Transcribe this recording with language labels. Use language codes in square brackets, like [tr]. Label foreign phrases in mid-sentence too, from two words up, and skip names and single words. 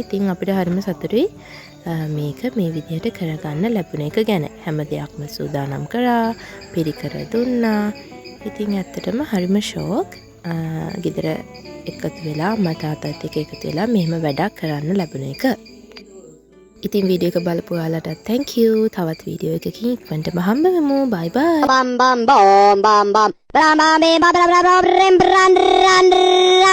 [si] ඉතින් අපිට හරිම සතුටුයි මේක මේ විදිහට කරගන්න ලැබුණ එක ගැන. හැම දෙයක්ම සූදානම් කරා, පිරිකර දුන්නා. ඉතින් ඇත්තටම හරිම ෂෝක්. ගෙදර එකතු වෙලා අම්මා තාත්තත් එක්ක එකතු වෙලා මෙහෙම වැඩක් කරන්න ලැබුණ එක. ඉතින් වීඩියෝ එක බලපු ඔයාලට [en] thank you. [si] තවත් වීඩියෝ එකකින් ඉක්මනට හම්බ වෙමු. [en] bye bye. bam bam bom bam bam bam bam bam bam bam bam bam bam